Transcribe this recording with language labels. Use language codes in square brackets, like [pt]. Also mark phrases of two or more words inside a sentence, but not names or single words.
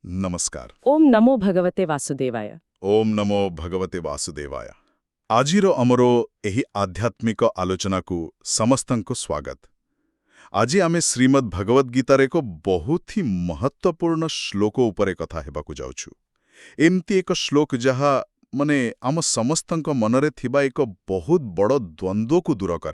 [or] नमस्कार। [sa] ओम नमो भगवते वासुदेवाय। ओम नमो भगवते वासुदेवाय। [or] ଆଜିର ଆମର ଏହି ଆଧ୍ୟାତ୍ମିକ ଆଲୋଚନାକୁ ସମସ୍ତଙ୍କୁ ସ୍ୱାଗତ। ଆଜି ଆମେ ଶ୍ରୀମଦ୍ ଭଗବଦ ଗୀତାର ଏକ [hi] बहुत ही महत्वपूर्ण [or] ଶ୍ଲୋକ ଉପରେ କଥା ହେବାକୁ ଯାଉଛୁ। ଏମିତି ଏକ ଶ୍ଲୋକ ଯାହା ମନେ ଆମ ସମସ୍ତଙ୍କ ମନରେ ଥିବା ଏକ ବହୁତ ବଡ଼ ଦ୍ୱନ୍ଦ୍ୱକୁ ଦୂର କରେ।